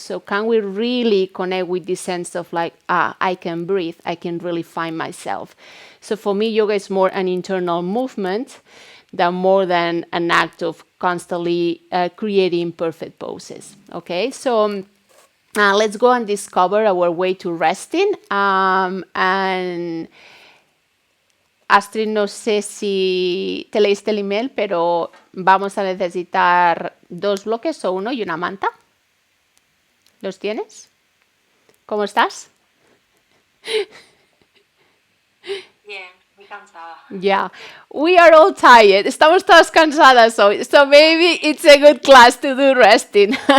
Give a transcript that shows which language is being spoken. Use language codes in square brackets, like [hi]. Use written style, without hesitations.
[en] So can we really connect with the sense of like, I can breathe, I can really find myself. So for me, yoga is more an internal movement than more than an act of constantly creating perfect poses. Okay, so let's go and discover our way to resting. [es] And Astrid, no sé si te leíste el email, pero vamos a necesitar 2 bloques o 1 y una manta. ¿Los tienes? ¿Cómo estás? Bien, muy cansada. [en] Yeah, we are all tired. [es] Estamos todas cansadas hoy. [en] So maybe it's a good class to do resting.